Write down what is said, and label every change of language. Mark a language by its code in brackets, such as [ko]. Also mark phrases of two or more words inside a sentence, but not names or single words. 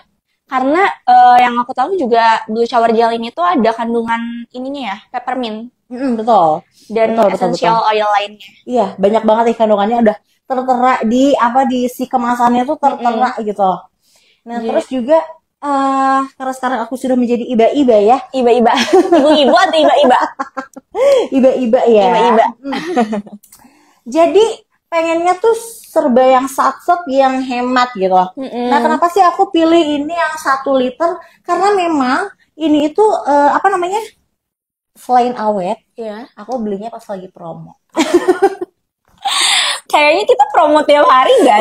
[id] Karena yang aku tahu juga Blue Shower Gel ini tuh ada kandungan ininya ya, peppermint. Betul. Dan [en] essential oil [id] lainnya. Iya, banyak banget nih kandungannya, udah tertera di si kemasannya tuh tertera gitu. Nah, terus juga karena sekarang aku sudah menjadi iba-iba ya. Iba-iba. Ibu-ibu atau iba-iba? Iba-iba ya. Iba-iba. Jadi pengennya tuh serba yang satset yang hemat gitu. Nah, kenapa sih aku pilih ini yang 1 liter? Karena memang ini itu apa namanya? Selain awet, Iya. aku belinya pas lagi promo. Kayaknya kita promo tiap hari gak